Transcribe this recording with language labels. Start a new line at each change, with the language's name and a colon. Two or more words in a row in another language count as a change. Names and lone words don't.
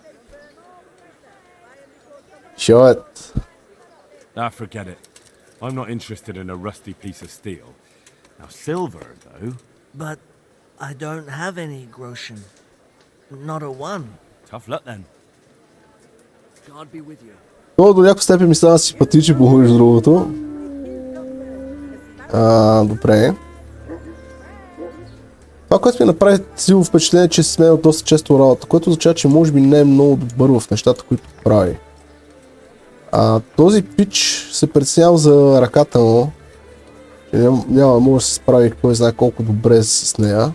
English: Show it. Ah, forget it. I'm not interested in a rusty piece of steel. Now, silver, though. But I don't have any groschen. Not a one. Tough luck, then. God be with you.
Bulgarian: То до някаква степен ми става симпатичен, по между другото. Добре. Това, което ми направи силно впечатление, че се сменя доста често работа, което означава, че може би не е много добър в нещата, които прави. Този пич се притеснява за ръката му, че няма може да се справи кой знае колко добре с нея.